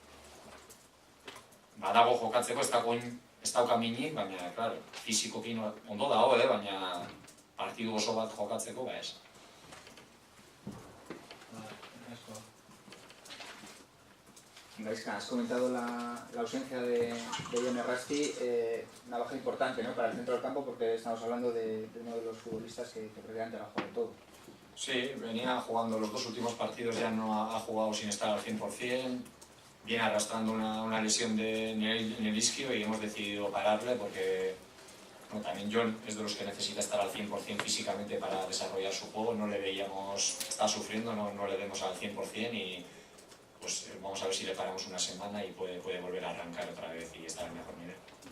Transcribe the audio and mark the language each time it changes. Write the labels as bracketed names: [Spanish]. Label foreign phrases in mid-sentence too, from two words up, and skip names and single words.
[Basque] Badago jokatzeko, ez dauka minik, baina, fizikokin ondo dago, baina partidu oso bat jokatzeko, ez. [Spanish] Gaizka, has comentado la ausencia de Jon Errasti, una baja importante, ¿no?, para el centro del campo, porque estamos hablando de uno de los futbolistas que prácticamente lo ha jugado todo. Sí, venía jugando los dos últimos partidos, ya no ha jugado sin estar al 100%, viene arrastrando una lesión en el isquio y hemos decidido pararle porque también Jon es de los que necesita estar al 100% físicamente para desarrollar su juego, no le veíamos, está sufriendo, no le vemos al 100% y pues vamos a ver si le paramos una semana y puede volver a arrancar otra vez y estar en mejor nivel.